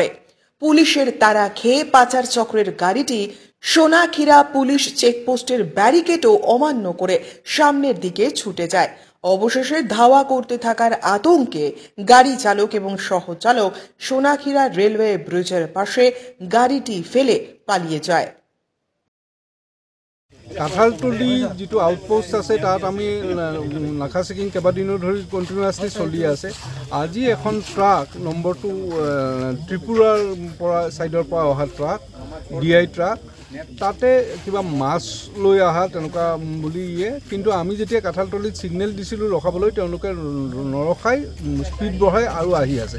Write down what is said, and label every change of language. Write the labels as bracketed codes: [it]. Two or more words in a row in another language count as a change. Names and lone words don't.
[bn] পুলিশের তাড়া খেয়ে পাচার চক্রের গাড়িটি সোনাখিরা পুলিশ চেকপোস্টের ব্যারিকেডও অমান্য করে সামনের দিকে ছুটে যায়। অবশেষে ধাওয়া করতে থাকার আতঙ্কে গাড়ি চালক এবং সহচালক সোনাখিরা রেলওয়ে ব্রিজের পাশে গাড়িটি ফেলে পালিয়ে যায়। [as] কাঁঠালতলী যিটো আউটপোষ্ট আছে তাত আমি নাকা চেকিং কেইবাদিনো ধৰি কণ্টিনিউৱাছলি চলি আছে। আজি এখন ট্ৰাক নম্বৰটো ত্ৰিপুৰাৰ পৰা ছাইডৰ পৰা অহা ট্ৰাক, DI ট্ৰাক, তাতে কিবা মাছ লৈ অহা তেনেকুৱা বুলি কিন্তু আমি যেতিয়া কাঁঠালতলীত ছিগনেল দিছিলোঁ ৰখাবলৈ, তেওঁলোকে নৰখাই স্পীড বঢ়াই আৰু আহি আছে।